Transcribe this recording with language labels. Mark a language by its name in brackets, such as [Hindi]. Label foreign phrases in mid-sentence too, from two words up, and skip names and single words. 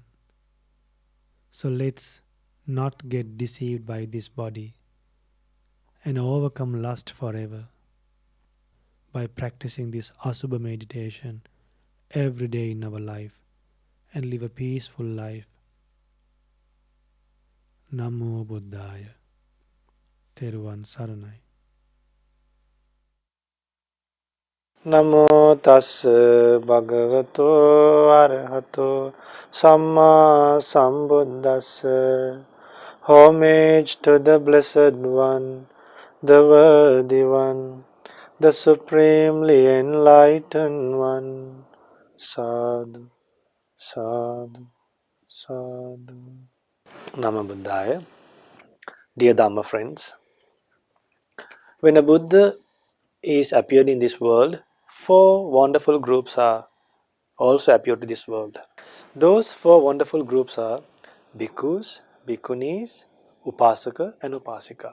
[English] So let's not get deceived by this body and overcome lust forever by practicing this Asuba meditation every day in our life and live a peaceful life. [Pali] Namo Buddhaya. [Sinhala] තෙරුවන් සරණයි. [Pali] Namo tassa bhagavato arahato samma sambuddhassa. [English] Homage to the Blessed One, the Worthy One, the Supremely Enlightened One. [Pali] Sadhu, sadhu, sadhu. Namo Buddhaya. [English] Dear Dhamma friends, when a Buddha is appeared in this world, four wonderful groups are also appeared to this world. Those four wonderful groups are bhikkhus, bhikkhunis, upasaka and upasika.